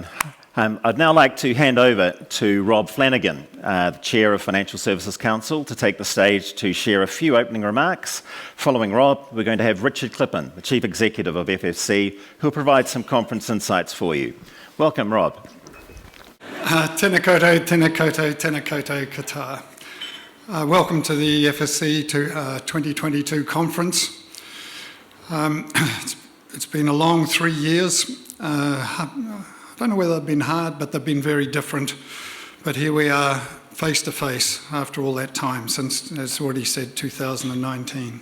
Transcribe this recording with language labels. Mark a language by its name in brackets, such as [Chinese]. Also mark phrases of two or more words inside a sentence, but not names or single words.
[English] I'd now like to hand over to Rob Flanagan, the Chair of Financial Services Council, to take the stage to share a few opening remarks. Following Rob, we're going to have Richard Clippen, the Chief Executive of FFC, who'll provide some conference insights for you. Welcome, Rob. [Māori] Tēnā koutou, tēnā koutou, tēnā koutou kata. [English] Welcome to the FSC 2022 conference. It's been a long 3 years. I don't know whether they've been hard, but they've been very different. But here we are, face to face, after all that time, since, as already said, 2019.